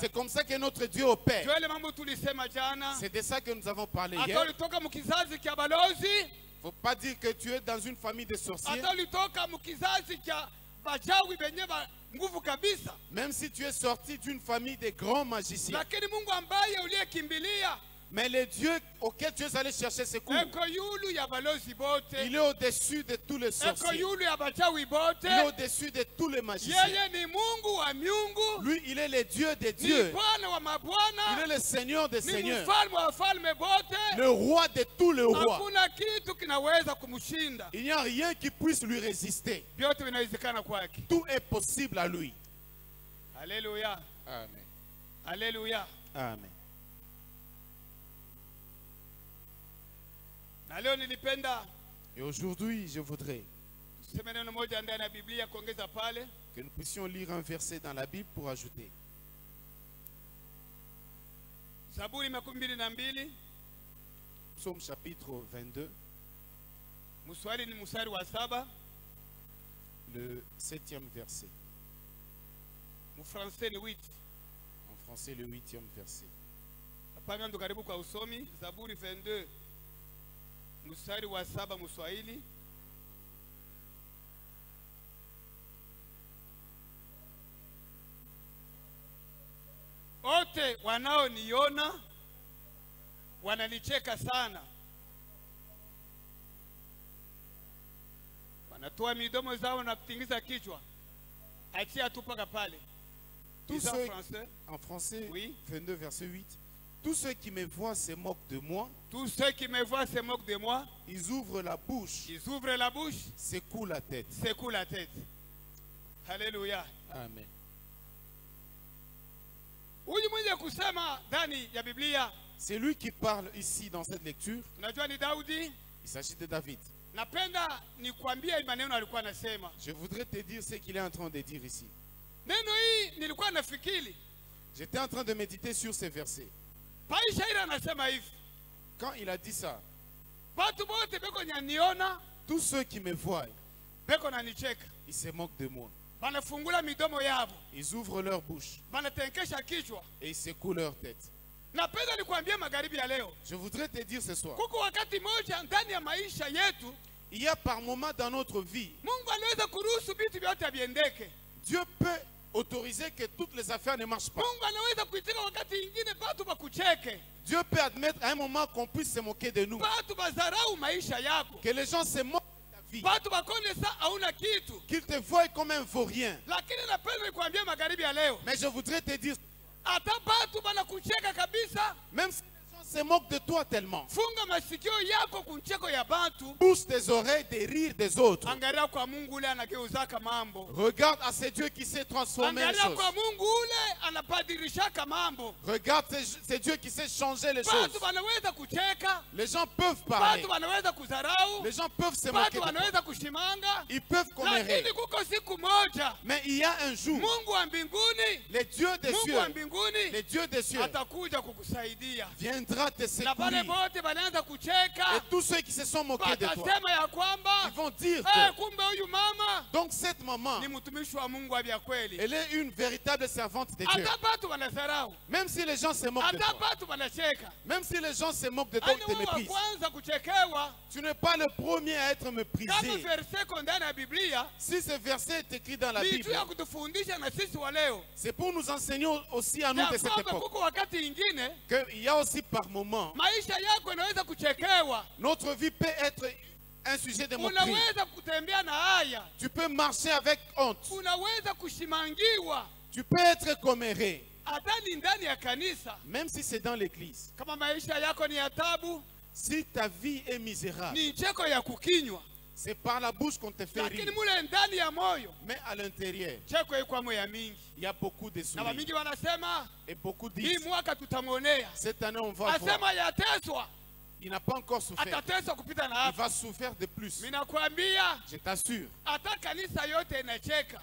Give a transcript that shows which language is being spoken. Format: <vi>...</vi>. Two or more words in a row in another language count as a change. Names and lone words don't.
<fr>C'est comme ça que notre Dieu opère.</fr> <sw>Ndio ile mambo tulisema jana.</sw> <fr>C'est de ça que nous avons parlé</fr> <sw>Hata</sw> <fr>hier.</fr> <sw>ulitoka mkizazi cha balozi,</sw> <fr>Faut pas dire que tu es dans une famille de sorciers.</fr> <sw>hata ulitoka mkizazi cha bachawi benye nguvu kabisa,</sw> <fr>Même si tu es sorti d'une famille de grands magiciens.</fr> <sw>lakini Mungu ambaye uliyekimbilia</sw> <fr>Mais le Dieu auquel tu es allé chercher secours,</fr> <sw>eko yulu ya balozi bote,</sw> <fr>il est au-dessus de tous les</fr> <sw>eko</sw> <fr>sorciers.</fr> <sw>yulu ya bachawi bote.</sw> <fr>Il est au-dessus de tous les magiciens.</fr> <sw>Yeye ni Mungu wa miungu,</sw> <fr>Lui, il est le Dieu des</fr> <sw>ni</sw> <fr>dieux.</fr> <sw>Bwana wa</sw> <fr>Il</fr> <sw>mabwana,</sw> <fr>est le Seigneur des</fr> <sw>ni</sw> <fr>seigneurs.</fr> <sw>mfalme wa wafalme bote.</sw> <fr>Le roi de tous les rois.</fr> <sw>Hakuna kitu kinaweza kumshinda.</sw> <fr>Il n'y a rien qui puisse lui résister.</fr> <sw>Vyote vinawezekana kwake.</sw> <fr>Tout est possible à lui.</fr> <sw>Haleluya.</sw> <fr>Amen.</fr> <sw>Haleluya.</sw> <fr>Amen.</fr> <sw>Na leo nilipenda</sw> <fr>Et aujourd'hui, je voudrais</fr> <sw>tuseme neno moja ndani ya Biblia kuongeza pale.</sw> <fr>que nous puissions lire un verset dans la Bible pour ajouter.</fr> <sw>Zaburi 22,</sw> <fr>Psaume chapitre 22,</fr> <sw>Mswahili ni mstari wa 7,</sw> <fr>le 7e verset.</fr> <sw>Mfrançais ni 8.</sw> <fr>En français, le 8e verset.</fr> <sw>Hapana ndo karibu kwa usomi. Zaburi 22 mstari wa 7 Mswahili. Wote wanaoniona wananicheka sana, wanatoa midomo zao na kutingiza kichwa. Achia tu paka pale.</sw> <fr>Tous Dis en ceux, français. en français, Oui. 22 verset 8. Tous ceux qui me voient se moquent de moi. Tous ceux qui me voient se moquent de moi. Ils ouvrent la bouche, Ils ouvrent la bouche, secouent la tête. secouent la tête. Alléluia. Amen.</fr> <sw>Huyu mwenye kusema ndani ya Biblia,</sw> <fr>C'est lui qui parle ici dans cette lecture.</fr> <sw>unajua ni Daudi.</sw> <fr>Il s'agit de David.</fr> <sw>Napenda nikwambie maneno alikuwa anasema.</sw> <fr>Je voudrais te dire ce qu'il est en train de dire ici.</fr> <sw>Neno hii nilikuwa nafikiri.</sw> <fr>J'étais en train de méditer sur ces versets.</fr> <sw>Paisha ile anasema hivi.</sw> <fr>Quand il a dit ça,</fr> <sw>Watu wote beko nyaniona,</sw> <fr>tous ceux qui me voient,</fr> <sw>beko nanicheka.</sw> <fr>ils se moquent de moi.</fr> <sw>Banafungula midomo yabo.</sw> <fr>Ils ouvrent leur bouche</fr> <sw>Banatenkesha kichwa.</sw> <fr>et ils secouent leur tête.</fr> <sw>Napenda nikwambie magharibi ya leo.</sw> <fr>Je voudrais te dire ce soir,</fr> <sw>Kuko wakati moja ndani ya maisha yetu,</sw> <fr>il y a par moments dans notre vie,</fr> <sw>Mungu anaweza kuruhusu vitu vyote viendeke.</sw> <fr>Dieu peut autoriser que toutes les affaires ne marchent pas.</fr> <sw>Mungu anaweza kuitika wakati ingine batu bakucheke.</sw> <fr>Dieu peut admettre à un moment qu'on puisse se moquer de nous.</fr> <sw>Batu bazarau maisha yako.</sw> <fr>Que les gens se moquent de ta vie.</fr> <sw>Batu bakone sa hauna kitu.</sw> <fr>Qu'ils te voient comme un vaurien.</fr> <sw>Lakini napenda nikwambie magharibi ya leo.</sw> <fr>Mais je voudrais te dire,</fr> <sw>Hata batu banakucheka kabisa.</sw> <fr>même si les gens se moquent de toi tellement,</fr> <sw>Funga masikio yako kuncheko ya bantu.</sw> <fr>pousse tes oreilles des rires des autres.</fr> <sw>Angalia kwa Mungu ule anageuzaka mambo.</sw> <fr>Regarde à ce Dieu qui sait transformer les</fr> <sw>Angalia</sw> <fr>choses.</fr> <sw>kwa Mungu ule anabadirishaka mambo.</sw> <fr>Regarde ce Dieu qui sait changer les choses.</fr> <sw>Batu banaweza kucheka.</sw> <fr>Les gens peuvent parler.</fr> <sw>Batu banaweza kuzarau.</sw> <fr>Les gens peuvent se moquer</fr> <sw>Batu</sw> <fr>de toi.</fr> <sw>banaweza kushimanga.</sw> <fr>Ils peuvent commérer.</fr> <sw>Lakini kuko siku moja</sw> <fr>Mais il y a un jour,</fr> <sw>Mungu wa mbinguni,</sw> <fr>le Dieu des</fr> <sw>Mungu</sw> <fr>cieux,</fr> <sw>wa mbinguni</sw> <fr>le Dieu des cieux</fr> <sw>atakuja kukusaidia.</sw> <fr>viendra te</fr> <sw>Na pale</sw> <fr>secourir.</fr> <sw>bote banaanza</sw> <fr>Et</fr> <sw>kucheka,</sw> <fr>tous ceux qui se sont moqués de toi,</fr> <sw>batasema ya kwamba</sw> <fr>ils vont dire</fr> <sw>kumbe huyu mama</sw> <fr>que donc cette maman,</fr> <sw>ni mtumishi wa Mungu wa vya kweli.</sw> <fr>elle est une véritable servante de Dieu.</fr> <sw>Hata batu wanasarau,</sw> <fr>Même si les gens se moquent de</fr> <sw>hata</sw> <fr>toi,</fr> <sw>batu wanacheka.</sw> <fr>même si les gens se moquent de toi,</fr> <sw>Ani</sw> <fr>ou te</fr> <sw>wewe wa</sw> <fr>méprisent,</fr> <sw>kwanza kuchekewa.</sw> <fr>tu n'es pas le premier à être</fr> <sw>Kama</sw> <fr>méprisé.</fr> <sw>verse ko ndani ya Biblia</sw> <fr>Si ce verset est écrit dans la</fr> <sw>ni tu</sw> <fr>Bible,</fr> <sw>ya kutufundisha na sisi wa leo</sw> <fr>c'est pour nous enseigner aussi à nous</fr> <sw>ya</sw> <fr>de cette</fr> <sw>kwamba</sw> <fr>époque</fr> <sw>kuko wakati ingine</sw> <fr>qu'il y a aussi par moments,</fr> <sw>maisha yako inaweza kuchekewa.</sw> <fr>notre vie peut être un sujet de moquerie.</fr> <sw>Unaweza kutembea na haya,</sw> <fr>Tu peux marcher avec honte.</fr> <sw>unaweza kushimangiwa</sw> <fr>Tu peux être comméré,</fr> <sw>hata ni ndani ya kanisa.</sw> <fr>même si c'est dans l'église.</fr> <sw>Kama maisha yako ni ya tabu,</sw> <fr>Si ta vie est misérable,</fr> <sw>ni cheko ya kukinywa,</sw> <fr>c'est par la bouche qu'on te fait</fr> <sw>lakini</sw> <fr>rire.</fr> <sw>mule ndani ya moyo</sw> <fr>Mais à l'intérieur,</fr> <sw>cheko ikwamo ya mingi.</sw> <fr>il y a beaucoup de</fr> <sw>Na</sw> <fr>sourires.</fr> <sw>wamingi wanasema</sw> <fr>Et beaucoup</fr> <sw>hii</sw> <fr>disent,</fr> <sw>mwaka tutamwonea,</sw> <fr>cette année on va voir.</fr> <sw>asema yateswa,</sw> <fr>Il n'a pas encore souffert.</fr> <sw>atateswa kupita na</sw> <fr>Il</fr> <sw>hapo.</sw> <fr>va souffrir de plus.</fr> <sw>Ninakwambia</sw> <fr>Je t'assure.</fr> <sw>hata kanisa yote inacheka,</sw>